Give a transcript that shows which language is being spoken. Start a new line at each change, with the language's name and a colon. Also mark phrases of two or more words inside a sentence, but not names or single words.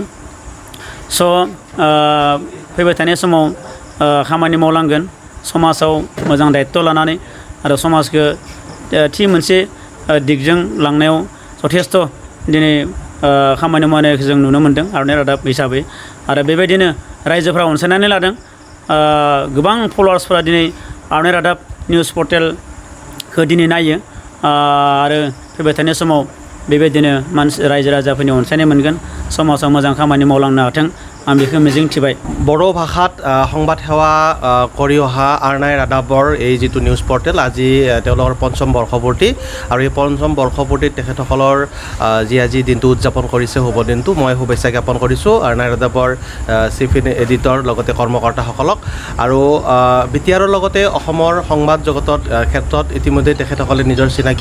Bodo: स' फैबाय थानाय समाव खामानि मावलांगोन समाजाव मोजां दायित्व लानानै आरो समाजखौ थि मोनसे दिगजों लांनायाव जथेस्थ' दिनै खामानि मावनायखौ जों नुनो मोनदों आर'नाइ रादाब हिसाबै आरो बेबायदिनो रायजोफ्रा अनसायनानै लादों। गोबां फल'वार्सफोरा दिनै आर'नाइ रादाब
English: news portalखौ
Bodo: दिनै नायो आरो फैबाय थानाय समाव बेबायदिनो रायजो राजाफोरनि अनसायनाय मोनगोन समाजाव मोजां खामानि मावलांनो हाथों आं बेखौ मिजिंथिबाय
Assamese: বড়ো ভাষাত সংবাদ সেৱা কৰি অহা আৰনাই ৰাদাবৰ এই যিটো
English: news portal
Assamese: আজি তেওঁলোকৰ পঞ্চম বৰ্ষপূৰ্তি আৰু এই পঞ্চম বৰ্ষপূৰ্তিত তেখেতসকলৰ যি আজি দিনটো উদযাপন কৰিছে শুভ দিনটো মই শুভেচ্ছা জ্ঞাপন কৰিছোঁ আৰনাই ৰাদাবৰ
English: chief editor
Assamese: লগতে কৰ্মকৰ্তাসকলক আৰু বিটিআৰৰ লগতে অসমৰ সংবাদ জগতৰ ক্ষেত্ৰত ইতিমধ্যে তেখেতসকলে নিজৰ চিনাকি